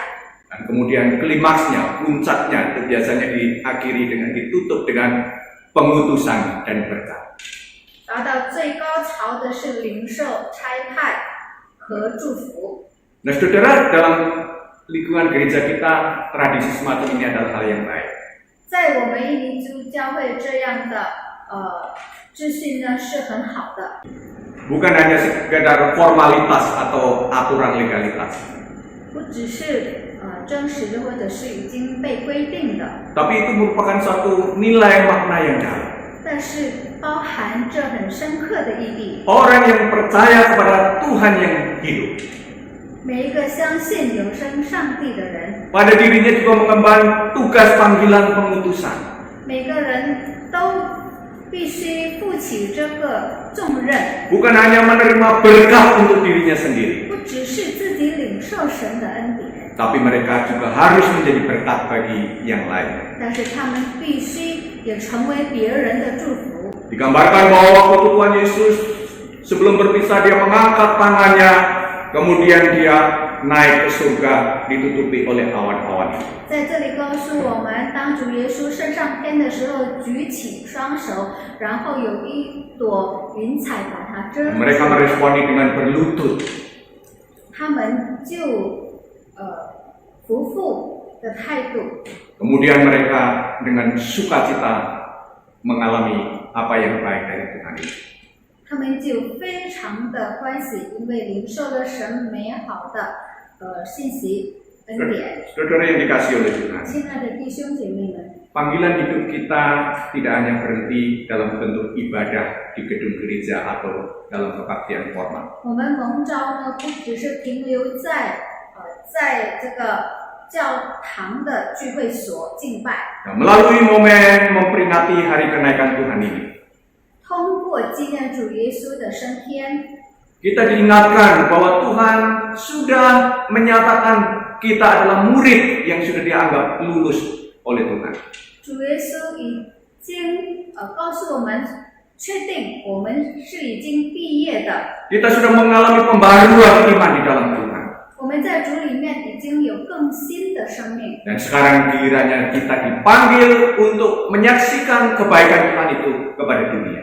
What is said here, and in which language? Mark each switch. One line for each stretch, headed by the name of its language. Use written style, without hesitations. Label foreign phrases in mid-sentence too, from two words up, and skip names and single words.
Indonesian: Dan kemudian klimaksnya, puncaknya itu biasanya ditutup dengan pengutusan dan berkat.
Chinese: 达到最高潮的是领受、差派和祝福。
Indonesian: Nah, saudara, dalam lingkungan gereja kita, tradisi semacam ini adalah hal yang baik.
Chinese: 在我们印尼基督教会这样的秩序呢是很好的，
Indonesian: Bukan hanya sekedar formalitas atau aturan legalitas,
Chinese: 不只是真实的或者是已经被规定的，
Indonesian: tapi itu merupakan satu nilai makna yang dalam.
Chinese: 但是包含着很深刻的意义。
Indonesian: Orang yang percaya kepada Tuhan yang hidup,
Chinese: 每一个相信永生上帝的人，
Indonesian: pada dirinya juga mengemban tugas panggilan pengutusan.
Chinese: 每个人都必须负起这个重任，
Indonesian: Bukan hanya menerima berkat untuk dirinya sendiri,
Chinese: 不只是自己领受神的恩典，
Indonesian: tapi mereka juga harus menjadi berkat bagi yang lain.
Chinese: 但是他们必须也成为别人的祝福。
Indonesian: Digambarkan bahwa waktu Tuhan Yesus sebelum berpisah dia mengangkat tangannya, kemudian dia naik ke surga ditutupi oleh awan-awan.
Chinese: 在这里告诉我们，当主耶稣升上天的时候，举起双手，然后有一朵云彩把它遮住。
Indonesian: Mereka meresponi dengan berlutut.
Chinese: 他们就服服的态度，
Indonesian: Kemudian mereka dengan sukacita mengalami apa yang baik dari Tuhan itu.
Chinese: 他们就非常的欢喜，因为领受了神美好的信息恩典。
Indonesian: Saudara yang dikasihi oleh Tuhan,
Chinese: 亲爱的弟兄姐妹们，
Indonesian: panggilan hidup kita tidak hanya berhenti dalam bentuk ibadah di gedung gereja atau dalam kebaktian formal.
Chinese: 我们蒙召呢，不只是停留在这个教堂的聚会所敬拜，
Indonesian: Nah, melalui momen memperingati hari kenaikan Tuhan ini,
Chinese: 通过纪念主耶稣的升天，
Indonesian: kita diingatkan bahwa Tuhan sudah menyatakan kita adalah murid yang sudah dianggap lulus oleh Tuhan.
Chinese: 主耶稣已经告诉我们，确定我们是已经毕业的，
Indonesian: Kita sudah mengalami pembaruan iman di dalam Tuhan.
Chinese: 我们在主里面已经有更新的生命。
Indonesian: Dan sekarang gilirannya kita dipanggil untuk menyaksikan kebaikan Tuhan itu kepada dunia.